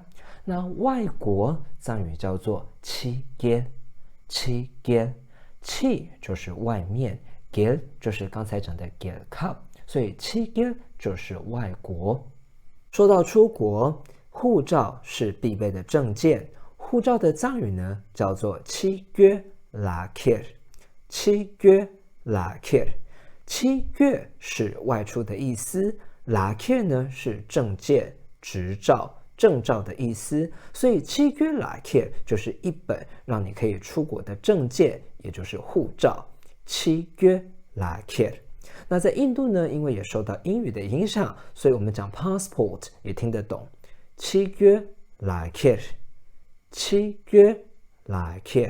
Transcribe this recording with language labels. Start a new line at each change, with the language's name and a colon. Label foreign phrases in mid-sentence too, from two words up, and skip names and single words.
Chinese: 那外国藏语叫做
Tibetan: ཕྱི་རྒྱལ, ཕྱི་རྒྱལ,
Chinese: Chi 就是外面， Ghé 就是刚才讲的
Tibetan: རྒྱལ་ཁབ,
Chinese: 所以
Tibetan: ཕྱི་རྒྱལ
Chinese: 就是外国。说到出国，护照是必备的证件。护照的藏语呢叫做
Tibetan: ཕྱི་རྒྱལ་ལག་འཁྱེར, ཕྱི་རྒྱལ་ལག་འཁྱེར, ཕྱི་རྒྱལ
Chinese: 是外出的意思，
Tibetan: ལག་འཁྱེར
Chinese: 呢是证件、执照、证照的意思，所以
Tibetan: ཕྱི་རྒྱལ་ལག་འཁྱེར
Chinese: 就是一本让你可以出国的证件，也就是护照。
Tibetan: ཕྱི་རྒྱལ་ལག་འཁྱེར.
Chinese: 那在印度呢，因为也受到英语的影响，所以我们讲 passport 也听得懂。
Tibetan: ཕྱི་རྒྱལ་ལག་འཁྱེར. ཕྱི་རྒྱལ་ལག་འཁྱེར.